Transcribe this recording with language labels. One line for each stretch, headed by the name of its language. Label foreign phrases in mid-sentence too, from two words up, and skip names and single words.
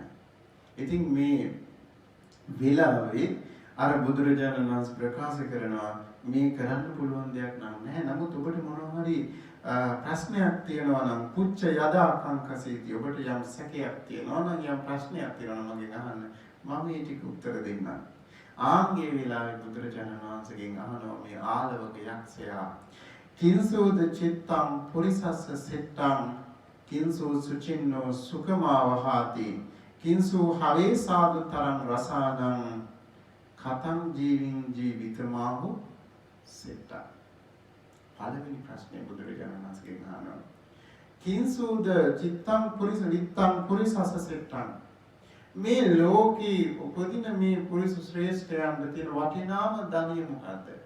Sinhala: ඉතින් මේ වෙලාවේ අර බුදුරජාණන් වහන්සේ ප්‍රකාශ කරනවා මේ කරන්න පුළුවන් දෙයක් නෑ. නමුත් ඔබට මොනවා හරි ප්‍රශ්නයක් තියෙනවා නම්
Pali: පුච්ච යදා කංකසීති
Sinhala: ඔබට යම් සැකයක් තියෙනවා නම් යම් ප්‍රශ්නයක් තියෙනවා නම් මගෙන් අහන්න. මම මේ ටික උත්තර දෙන්නම්. ආන්ගේ වෙලාවේ බුදුරජාණන් වහන්සේගෙන් අහනවා මේ ආලවක යක්ෂයා
Pali: කිංසෝද චිත්තං පුරිසස්ස සෙට්ටං කිංසෝ සුචින්නෝ සුඛමාවහාති කිංසෝ හවේ සාදු තරං රසානං කතං ජීවින් ජීවිතමාහු සෙට්ටං.
Sinhala: පළවෙනි ප්‍රශ්නේ බුදුරජාණන් වහන්සේගෙන් අහනවා
Pali: කිංසෝද චිත්තං පුරිස විත්තං පුරිසස්ස සෙට්ටං
Sinhala: මේ ලෝකේ උපදින මේ පුරුෂ ශ්‍රේෂ්ඨයන්ට තියෙන වටිනාම ධනිය මොකද්ද?